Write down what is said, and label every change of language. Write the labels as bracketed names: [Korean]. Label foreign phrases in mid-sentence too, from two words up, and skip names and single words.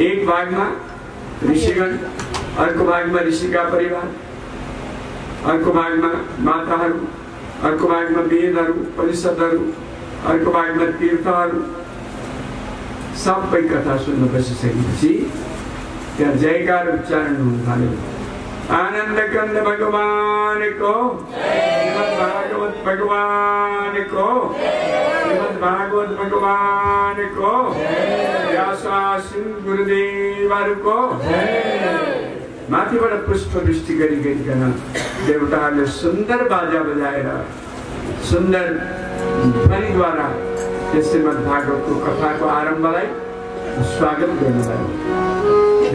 [Nepali] एक भागमा ऋषिगण, अर्को भागमा ऋषिका परिवार, अर्को भागमा माताहरू, अर्को भागमा वेदहरू, परिषदहरू, अर्को भागमा तीर्थहरू। सबै कथा सुन्न बसिसकेपछि त्यहाँ जयकार उच्चारण हुन थाल्यो। [Hindi] आनंद कंद भगवान को, श्रीमद् भागवत भगवान को, श्रीमद् भागवत भगवान को, व्यासासीन गुरुदेव को। [Nepali] माथिबाट पुष्प वृष्टि गरिकन देवताहरूले सुन्दर बाजा बजाएर सुन्दर ध्वनिद्वारा श्रीमद् भागवतको कथाको आरम्भलाई स्वागत गर्नुभयो।